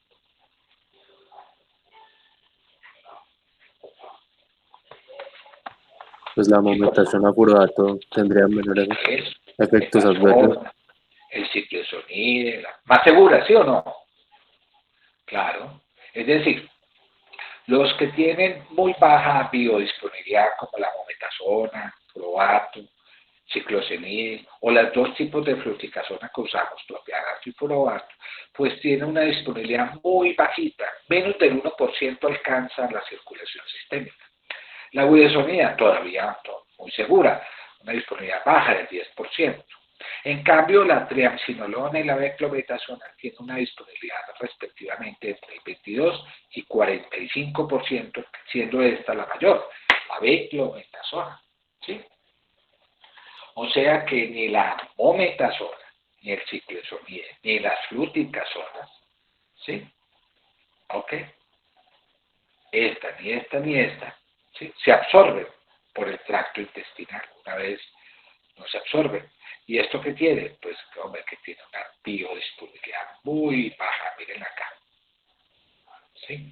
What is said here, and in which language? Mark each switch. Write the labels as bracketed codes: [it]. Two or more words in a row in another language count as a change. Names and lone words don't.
[es] Pues la mometasona furdato tendría menores efectos adversos. El ciclosonide, más segura, ¿sí o no? Claro. Es decir, los que tienen muy baja biodisponibilidad, como la mometasona, furdato, ciclosenide, o los dos tipos de fluticasona que usamos, clopidogrel y furdato, pues tienen una disponibilidad muy bajita, menos del 1% alcanzan la circulación sistémica. La budesonida todavía muy segura, una disponibilidad baja del 10%. En cambio, la triamcinolona y la beclometasona tienen una disponibilidad respectivamente entre el 22 y 45%, siendo esta la mayor, la beclometasona, ¿sí? O sea que ni la mometasona, ni el ciclosonide, ni las fluticasonas, ¿sí? ¿Ok? Esta, ni esta, ¿sí? Se absorben por el tracto intestinal, una vez no se absorben. ¿Y esto qué tiene? Pues, hombre, que tiene una biodisponibilidad muy baja, miren acá, ¿sí?